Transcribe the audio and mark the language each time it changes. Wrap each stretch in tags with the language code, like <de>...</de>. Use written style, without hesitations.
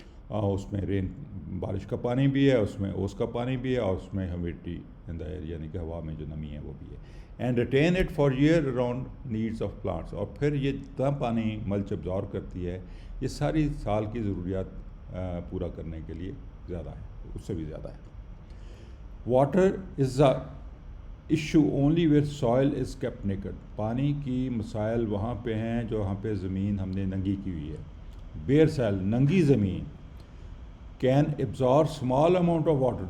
<ur>اس میں بارش کا پانی بھی ہے، اس میں اوس کا پانی بھی ہے، اور اس میں</ur> <en>humidity in the air</en> <ur>یعنی کہ ہوا میں جو نمی ہے وہ بھی ہے.</ur> <en>And retain it for year around needs of plants.</en> <ur>اور پھر یہ جتنا پانی ملچ ابزارب کرتی ہے یہ ساری سال کی ضروریات پورا کرنے کے لیے زیادہ ہے، اس سے بھی زیادہ ہے.</ur> <en>Water is a issue only where soil is kept naked.</en> <ur>پانی کی مسائل وہاں پہ ہیں جہاں پہ زمین ہم نے ننگی کی ہوئی ہے.</ur> <en>bare soil</en> <ur>ننگی زمین</ur> <en>Can absorb small amount of water.</en>